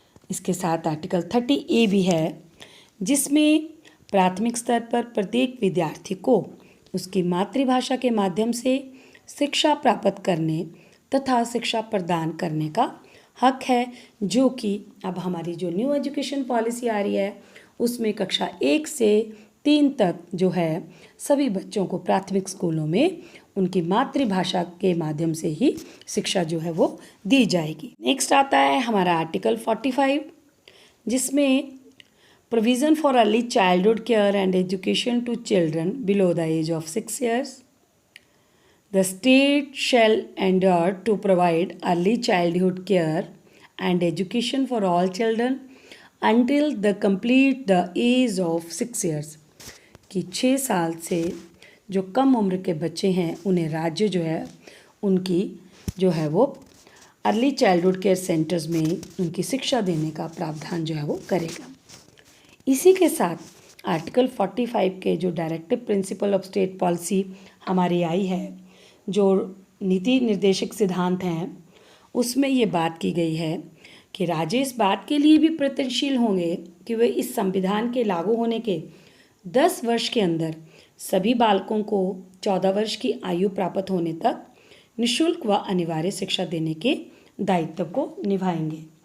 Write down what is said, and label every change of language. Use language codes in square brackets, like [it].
[hi] इसके साथ article 30A भी है, जिसमें प्राथमिक स्तर पर प्रत्येक विद्यार्थी को उसकी मातृभाषा के माध्यम से शिक्षा प्राप्त करने तथा शिक्षा प्रदान करने का हक है, जो कि अब हमारी जो न्यू एजुकेशन पॉलिसी आ रही है उसमें कक्षा 1 से 3 तक जो है सभी बच्चों को प्राथमिक स्कूलों में उनकी मातृभाषा के माध्यम से ही शिक्षा जो है वो दी जाएगी। नेक्स्ट आता है हमारा आर्टिकल 45, जिसमें [en] Provision for early childhood care and education to children below the age of 6 years. The state shall endeavour to provide early childhood care and education for all children until they complete the age of 6 years. [hi] कि 6 साल से जो कम उम्र के बच्चे हैं उन्हें राज्य जो है उनकी जो है वो अर्ली चाइल्डहुड केयर सेंटर्स में उनकी शिक्षा देने का प्रावधान जो है वो करेगा। इसी के साथ आर्टिकल 45 के जो directive principle of state policy हमारी आई है, जो नीति निर्देशक सिद्धांत हैं, उसमें ये बात की गई है कि राज्य इस बात के लिए भी प्रयत्नशील होंगे कि वे इस संविधान के लागू होने के 10 वर्ष के अंदर सभी बालकों को 14 वर्ष की आयु प्राप्त होने तक निःशुल्क व अनिवार्य शिक्षा देने के दायित्व को निभाएंगे।